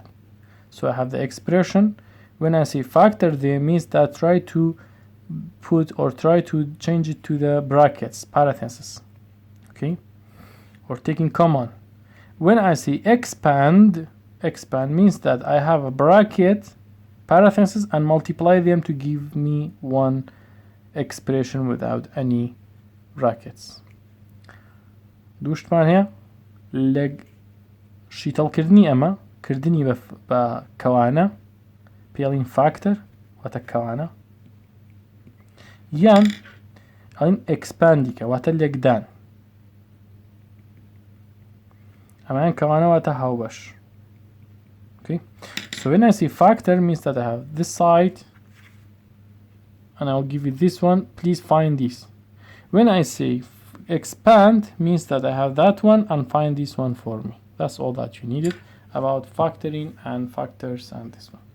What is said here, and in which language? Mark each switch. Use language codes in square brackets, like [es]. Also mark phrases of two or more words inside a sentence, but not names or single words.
[en] So I have the expression. When I say factor there, means that try to put or try to change it to the brackets, parentheses. Okay, or taking common. When I say expand means that I have a bracket, parentheses, and multiply them to give me one expression without any brackets. [ckb] دوشتمان هەیە لە شیتەڵکردنی ئەمە کردنی بە کەوانە پێڵین فاکتەر واتە کەوانە، یان ئەڵین ئەکسپاندیکە واتە لێکدان، ئەمایان کەوانە واتە هاوبەش. [en] Okay, so when I say factor means that I have this side and I'll give you this one. Please find this. When I say expand means that I have that one and find this one for me. That's all that you needed about factoring and factors and this one.